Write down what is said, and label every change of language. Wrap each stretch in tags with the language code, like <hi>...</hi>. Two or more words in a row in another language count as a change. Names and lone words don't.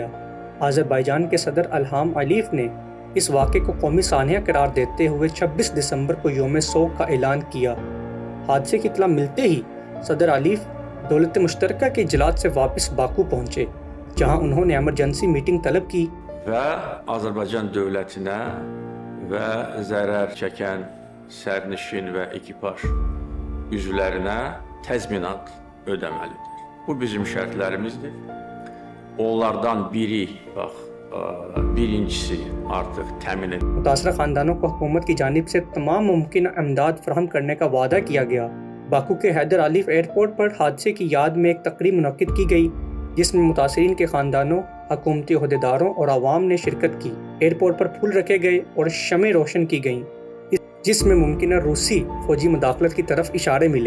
<ur>آذربائیجان کے صدر الہام علیوف نے اس واقعے کو قومی سانحہ قرار دیتے ہوئے 26 دسمبر کو یوم سوگ کا اعلان کیا. حادثے کی اطلاع ملتے ہی صدر علیوف دولت مشترکہ کے اجلاس سے واپس باکو پہنچے، جہاں انہوں نے</ur> <en>emergency meeting</en> <ur>طلب کی</ur> <az>və Azərbaycan dövlətinə və zərər çəkən sərnişin və ekipaj üzvlərinə təzminat ödəməlidir. Bu bizim şərtlərimizdir. Onlardan biri, birincisi artıq təmin edildi.</az> <ur>متاثرہ خاندانوں کو حکومت کی جانب سے تمام ممکن امداد فراہم کرنے کا وعدہ کیا گیا. باکو کے حیدر علیوف ایئرپورٹ پر حادثے کی یاد میں ایک تقریب منعقد کی گئی، جس میں متاثرین کے خاندانوں، حکومتی عہدیداروں اور عوام نے شرکت کی. ایئرپورٹ پر پھول رکھے گئے اور شمعیں روشن کی گئیں، جس میں ممکن روسی فوجی مداخلت کی طرف اشارے ملے.</ur>